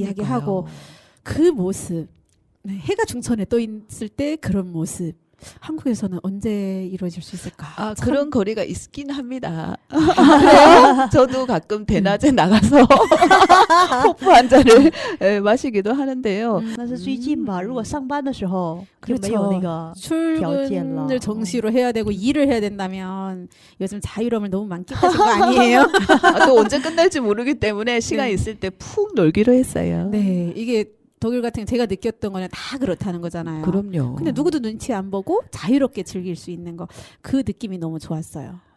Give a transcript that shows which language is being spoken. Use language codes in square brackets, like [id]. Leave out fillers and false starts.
[ko] 이야기하고 그 모습 네, 해가 중천에 떠 있을 때 그런 모습. 한국에서는 언제 이루어질 수 있을까? 아, 참- 그런 거리가 있긴 합니다. 그래요? 저도 가끔 대낮에 나가서 호프 한 잔을 마시기도 하는데요. [zh] 但是最近吧，如果上班的时候就没有 [ko] 그렇죠. 那个 출근을 정시로 해야 되고 일을 해야 된다면 요즘 자유로움을 너무 만끽하신 거 아니에요? 아, 또 언제 끝날지 모르기 때문에 시간 네. 있을 때 푹 놀기로 했어요. 네, 이게 독일 같은 경우 제가 느꼈던 거는 다 그렇다는 거잖아요. 그럼요. 근데 누구도 눈치 안 보고 자유롭게 즐길 수 있는 거 그 느낌이 너무 좋았어요.